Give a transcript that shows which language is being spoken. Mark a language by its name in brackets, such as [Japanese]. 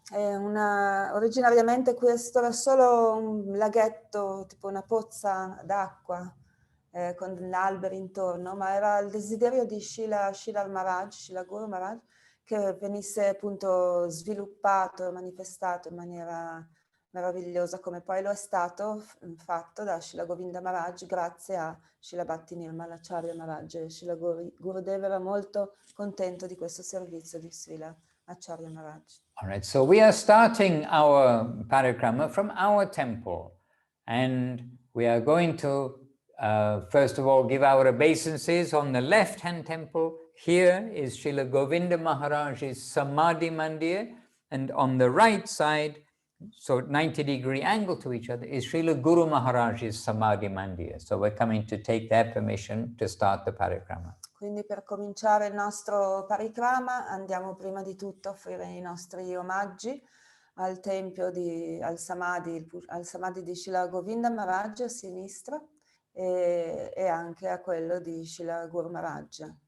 [Italian] Originariamente questo era solo un laghetto, tipo una pozza d'acqua, con alberi intorno, ma era il desiderio di Srila Maharaj, Srila Guru Maharaj, che venisse appunto sviluppato e manifestato in maniera meravigliosa, come poi lo è stato fatto da Srila Govinda Maharaj grazie a Srila Bhakti Nirmalacharya Maharaj. Srila Gurudev era molto contento di questo servizio di Srila Acharya Maharaj. [English] All right, so we are starting our parikrama from our temple, and we are going to first of all give our obeisances on the left-hand temple. Here is Srila Govinda Maharaj's Samadhi Mandir, and on the right side, so 90-degree angle to each other, is Srila Guru Maharaj's Samadhi Mandir. So we're coming to take their permission to start the parikrama. [Italian] Quindi per cominciare il nostro parikrama andiamo prima di tutto a offrire i nostri omaggi al tempio al Samadhi di Srila Govinda Maharaj a sinistra e anche a quello di Srila Guru Maharaj.